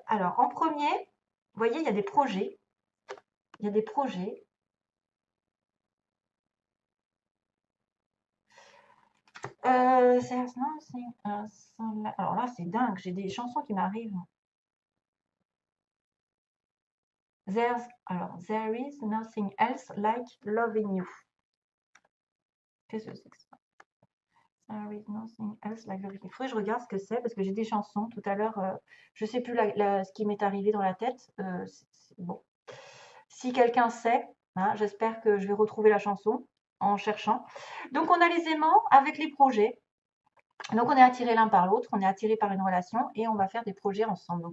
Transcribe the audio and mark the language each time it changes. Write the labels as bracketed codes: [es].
[fr] Alors, en premier, vous voyez, il y a des projets. Il y a des projets. Alors là, c'est dingue. J'ai des chansons qui m'arrivent. [en] There is nothing else like loving you. [fr] Qu'est-ce que c'est que ça? [en] There is nothing else like loving you. [fr] Il faudrait que je regarde ce que c'est parce que j'ai des chansons. Tout à l'heure, je ne sais plus ce qui m'est arrivé dans la tête. Bon. Si quelqu'un sait, hein, j'espère que je vais retrouver la chanson en cherchant. Donc, on a les aimants avec les projets. Donc, on est attiré l'un par l'autre, on est attiré par une relation et on va faire des projets ensemble.